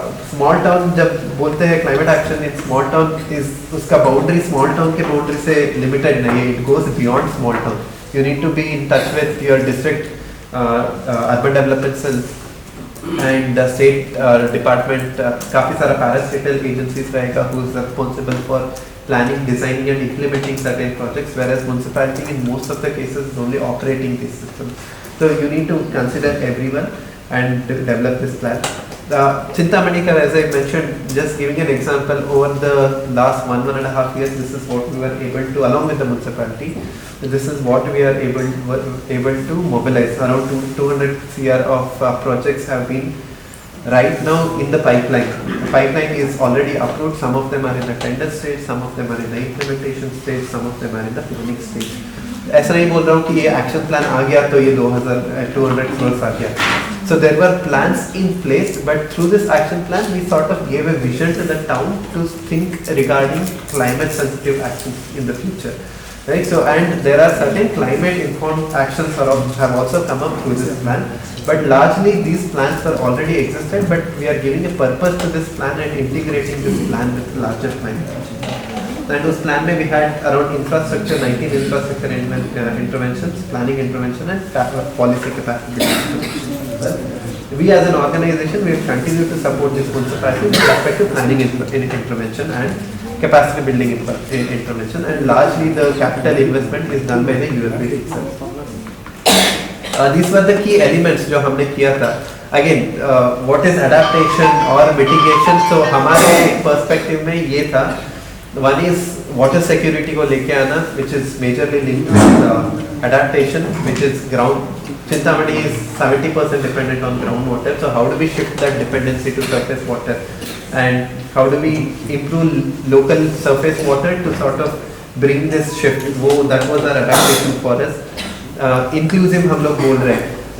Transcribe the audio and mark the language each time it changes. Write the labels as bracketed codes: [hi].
[hi] Small town जब बोलते हैं climate action in small town is, उसका बाउंड्री स्मॉल टाउन के बाउंड्री से लिमिटेड नहीं है, [en] It goes beyond small town. You need to be in touch with your district urban development cell and state department. [hi] काफ़ी सारा parastatal agencies रहेगा [en] Who is responsible for planning, designing and implementing certain projects, whereas municipality in most of the cases is only operating these systems. So you need to consider everyone and develop this plan. Chintamani, as I mentioned, just giving an example, over the last 1.5 years, this is what we were able to, along with the municipality, this is what we are able to mobilize. Around 200 CR of projects have been right now in the pipeline. The pipeline is already approved. Some of them are in the tender stage, some of them are in the implementation stage, some of them are in the planning stage. [hi] ऐसा नहीं बोल रहा हूँ कि ये action plan आ गया तो ये 200 crores आ गया. [en] So there were plans in place, but through this action plan we sort of gave a vision to the town to think regarding climate sensitive actions in the future. Right, so and there are certain climate informed actions have also come up through this plan, but largely these plans were already existed, but we are giving a purpose to this plan and integrating this plan with larger climate action. And उस plan में we had around infrastructure, 19 infrastructure interventions, planning intervention and policy capacity intervention. We as an organization, we will continue to support this municipality with respect to planning intervention and capacity building intervention, and largely the capital investment is done by the UFB itself. These were the key elements [hi] जो हमने किया था. [en] Again, what is adaptation or mitigation? [hi] So हमारे perspective में ये था. [en] One is water security [hi] को लेके आना, [en] which is majorly linked with adaptation, which is ground. Chintamani is 70% dependent on groundwater. So how do we shift that dependency to surface water? And how do we improve local surface water to sort of bring this shift? That was our adaptation for us. Inclusive [hi] हम लोग बोल रहे हैं.